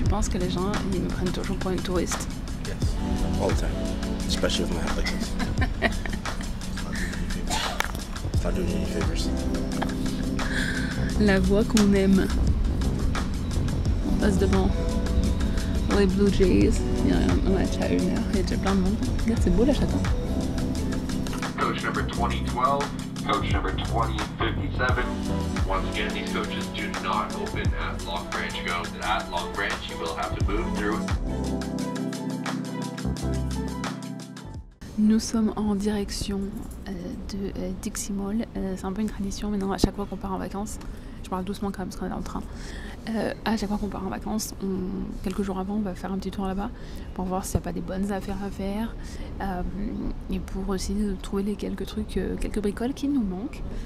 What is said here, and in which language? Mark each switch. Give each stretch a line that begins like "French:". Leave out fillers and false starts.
French: Que les gens ils me prennent toujours pour une touriste.
English: Yes, all the time, especially with my hat like this. It's not doing you any favors.
French: La voix qu'on aime. passe devant les Blue Jays. Il y a un match à 1h, il y a déjà plein de monde. Regarde, c'est beau la Château.
English: Coach number 2012, coach number 2057. Once again, these coaches do not open at Long Branch. Go at Long Branch, you will have to move through.
French: Nous sommes en direction de Dixie Mall. C'est un peu une tradition maintenant, à chaque fois qu'on part en vacances, je parle doucement quand même parce qu'on est dans le train. À chaque fois qu'on part en vacances, quelques jours avant, on va faire un petit tour là-bas pour voir s'il n'y a pas des bonnes affaires à faire et pour aussi trouver les quelques trucs, quelques bricoles qui nous manquent.